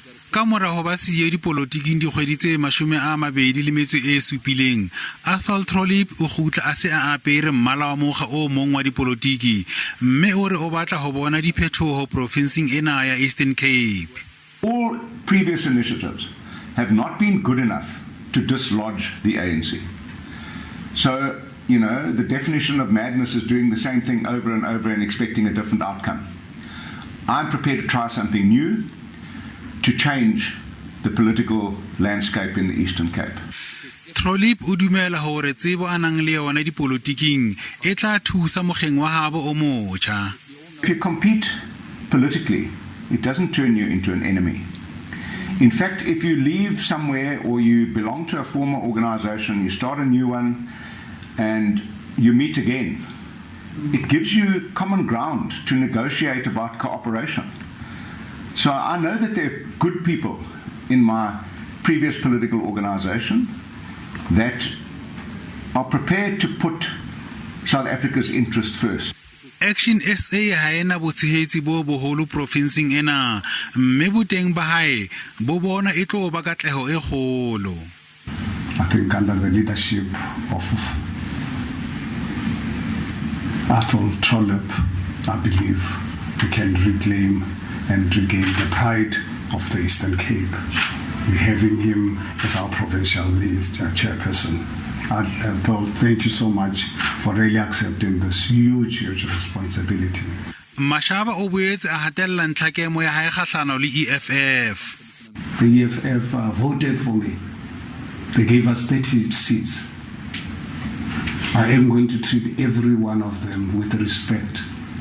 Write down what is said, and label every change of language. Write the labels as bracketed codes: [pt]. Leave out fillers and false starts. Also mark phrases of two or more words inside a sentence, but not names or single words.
[st] Ka morago ba siyo dipolotiking dikgwedi tse 27 Athol Trollip o gutla a se a apere mmala wa mokga o mong wa dipolotiki mme o re o batla go bona diphetogo profenseng ena ya Eastern Cape. [en] All previous initiatives have not been good enough to dislodge the ANC. So, you know, the definition of madness is doing the same thing over and over and expecting a different outcome. I'm prepared to try something new to change the political landscape in the Eastern Cape. [st] Trollip o dumela hore tsebo a nang le yona dipolotiking e tla thusa mokgeng wa habo o motjha. [en] If you compete politically, it doesn't turn you into an enemy. In fact, if you leave somewhere or you belong to a former organization, you start a new one and you meet again, it gives you common ground to negotiate about cooperation. So I know that there are good people in my previous political organization that are prepared to put South Africa's interest first. [st] Action SA ha ena botshehetsi bo boholo profenseng ena mme boteng ba hae bo bona e tlo ba katleho e kgolo. [en] I think under the leadership of Athol Trollip, I believe we can reclaim and regain the pride of the Eastern Cape. We're having him as our provincial lead, chairperson. Athol, thank you so much for really accepting this huge responsibility. [st] Mashaba o boetse a hatella ntlhakemo ya hae kgahlano le EFF. [en] The EFF voted for me. They gave us 30 seats. I am going to treat every one of them with respect.